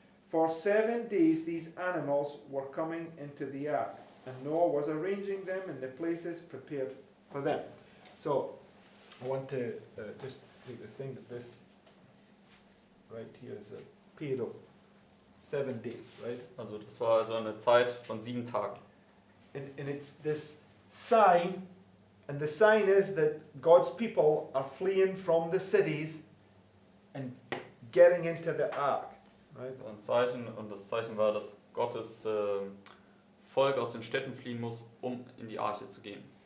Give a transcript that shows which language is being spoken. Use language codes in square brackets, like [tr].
[en] For 7 days these animals were coming into the ark, and Noah was arranging them in the places prepared for them." So, I want to just make this thing that this right here is a period of 7 days, right? [de] Also das war also eine Zeit von 7 Tagen. [en] And it's this sign, and the sign is that God's people are fleeing from the cities and getting into the ark, right? [de] So ein Zeichen, und das Zeichen war, dass Gottes Volk aus den Städten fliehen muss, um in die Arche zu gehen.